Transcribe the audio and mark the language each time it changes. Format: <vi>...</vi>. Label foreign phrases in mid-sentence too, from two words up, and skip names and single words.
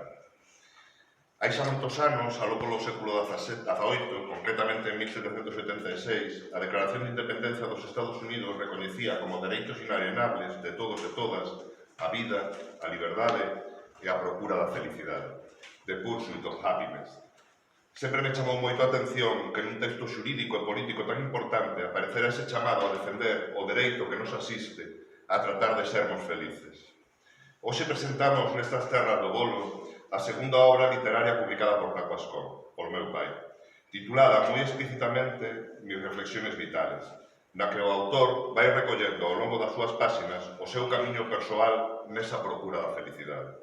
<gl>Hai xa moitos anos, aló polo século XVIII, concretamente en 1786, a Declaración de Independencia dos Estados Unidos recoñecía como dereitos inalienables de todos e todas a vida, a liberdade e a procura da felicidade.</gl> <en>The pursuit of happiness.</en> <gl>Sempre me chamou moito a atención que nun texto xurídico e político tan importante aparecera ese chamado a defender o dereito que nos asiste a tratar de sermos felices. Hoxe presentamos nestas terras do Bolo a segunda obra literaria publicada por Paco Ascón, por meu pai, titulada moi explícitamente Mis reflexiones vitales, na que o autor vai recollendo ao longo das súas páxinas o seu camiño persoal nesa procura da felicidade.</gl>